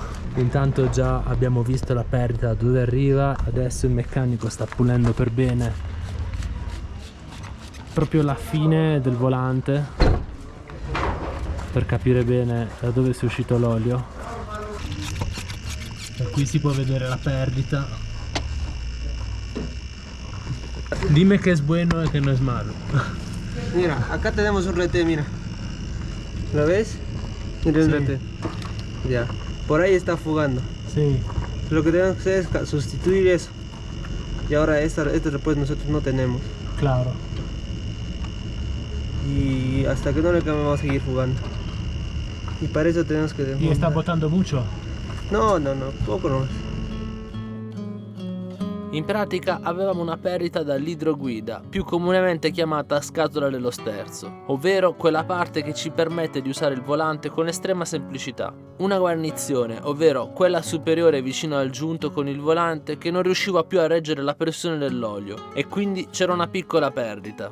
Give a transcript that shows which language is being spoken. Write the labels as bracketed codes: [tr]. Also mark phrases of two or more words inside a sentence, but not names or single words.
[it] Intanto già abbiamo visto la perdita dove arriva. Adesso il meccanico sta pulendo per bene proprio la fine del volante, per capire bene da dove sia uscito l'olio. Da qui si può vedere la perdita. [es] Dime que es bueno [it] e che [es] no es malo. Mira, acá tenemos un retén, mira. ¿Lo ves? Mira el Sí. retén. Ya, por ahí está fugando. [it] Sì. [es] Lo que tenemos que hacer es sustituir eso. Y ahora este repuesto nosotros no tenemos. Claro. Y hasta que no le cambiemos vamos a seguir fugando. Y para eso tenemos que Y está desmontar. botando mucho. No, poco nomás. [it] In pratica avevamo una perdita dall'idroguida, più comunemente chiamata scatola dello sterzo, ovvero quella parte che ci permette di usare il volante con estrema semplicità. Una guarnizione, ovvero quella superiore vicino al giunto con il volante che non riusciva più a reggere la pressione dell'olio e quindi c'era una piccola perdita.